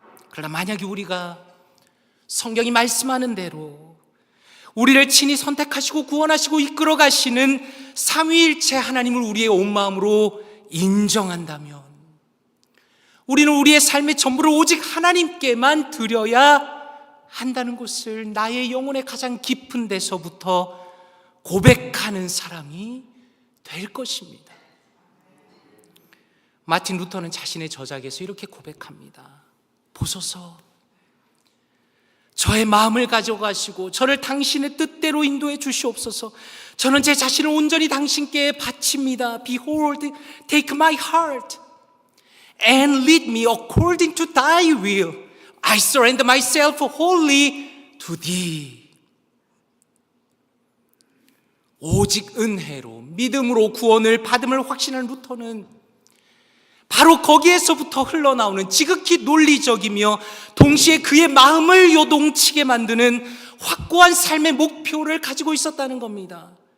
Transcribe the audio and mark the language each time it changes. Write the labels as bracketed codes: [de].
[ko] 그러나 만약에 우리가 성경이 말씀하는 대로 우리를 친히 선택하시고 구원하시고 이끌어 가시는 삼위일체 하나님을 우리의 온 마음으로 인정한다면 우리는 우리의 삶의 전부를 오직 하나님께만 드려야 한다는 것을 나의 영혼의 가장 깊은 데서부터 고백하는 사람이 될 것입니다. 마틴 루터는 자신의 저작에서 이렇게 고백합니다. 보소서, 저의 마음을 가져가시고 저를 당신의 뜻대로 인도해 주시옵소서. 저는 제 자신을 온전히 당신께 바칩니다. [en] Behold, take my heart and lead me according to thy will. I surrender myself wholly to thee. [ko] 오직 은혜로 믿음으로 구원을 받음을 확신하는 루터는 바로 거기에서부터 흘러나오는 지극히 논리적이며 동시에 그의 마음을 요동치게 만드는 확고한 삶의 목표를 가지고 있었다는 겁니다.